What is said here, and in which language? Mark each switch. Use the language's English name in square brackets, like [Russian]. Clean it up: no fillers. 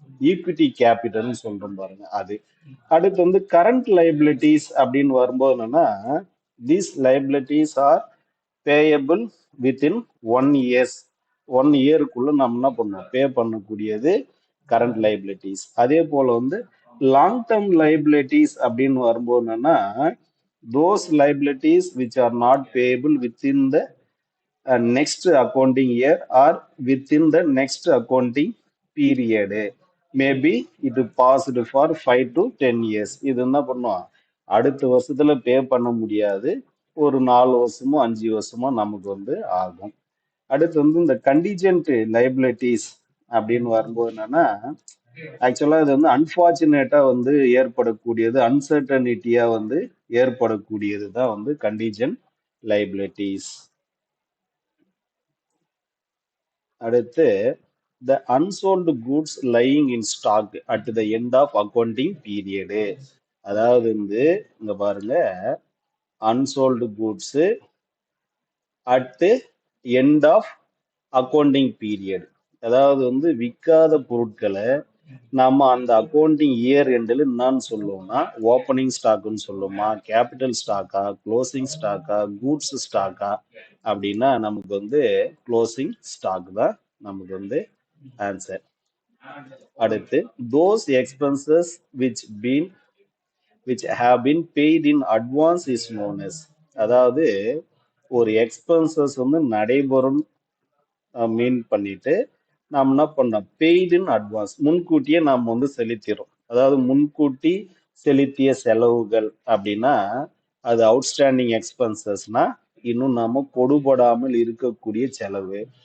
[Tamil] Equity capital சொல்றோம் பாருங்க அது. அடுத்து வந்து கரண்ட் லைபிலிட்டிஸ் அப்படின்னு வரும்போது என்னன்னா, [English] These liabilities are payable within 1 years. [Tamil] 1 இயருக்குள்ள நம்ம என்ன பண்ணோம், பே பண்ணக்கூடியது கரண்ட் லைபிலிட்டிஸ். அதே போல வந்து லாங் டேர்ம் லைபிலிட்டிஸ் அப்படின்னு வரும்போது என்னன்னா, [English] those liabilities which are not payable within the next accounting year or within the next accounting period. Maybe it passed for 5 to 10 years. [Tamil] இது என்ன பண்ணுவோம், அடுத்த வருஷத்துல பே பண்ண முடியாது, ஒரு 4 வருஷமோ 5 வருஷமோ நமக்கு வந்து ஆகும். அடுத்து வந்து இந்த கண்டிஜென்ட் லைபிலிட்டிஸ் அப்படின்னு வரும்போது என்னன்னா, ஆக்சுவலா இது வந்து அன்பார்ச்சுனேட்டா வந்து ஏற்படக்கூடியது, அன்சர்டனிட்டியா வந்து ஏற்படக்கூடியது தான் வந்து கண்டிஜென்ட் லைபிலிட்டிஸ். [English] அடுத்து the unsold goods lying in stock at the end of accounting period. [Tamil] அதாவது வந்து இங்க பாருங்க, [English] unsold goods at the end of accounting period. [Tamil] அதாவது வந்து விற்காத பொருட்களை நம்ம அந்த அக்கௌண்டிங் இயர் எண்டில் என்னன்னு சொல்லுவோம்னா, ஓப்பனிங் ஸ்டாக்னு சொல்லுவோமா, கேபிட்டல் ஸ்டாக்கா, க்ளோசிங் ஸ்டாக்கா, கூட்ஸ் ஸ்டாக்கா அப்படின்னா நமக்கு வந்து க்ளோசிங் ஸ்டாக் தான் நமக்கு வந்து ஆன்சர். [English] அடுத்து those expenses which have been paid in advance is known as. [Tamil] அதாவது ஒரு எக்ஸ்பென்சஸ் வந்து நடைபெறும் மீன் பண்ணிட்டு நாம் என்ன பண்ணோம், [English] paid in advance, [Tamil] முன்கூட்டியே நாம் வந்து செலுத்திடும். அதாவது முன்கூட்டி செலுத்திய செலவுகள் அப்படின்னா அது அவுட்ஸ்டாண்டிங் எக்ஸ்பென்சஸ்னா இன்னும் நாம கொடுபடாமல் இருக்கக்கூடிய செலவு.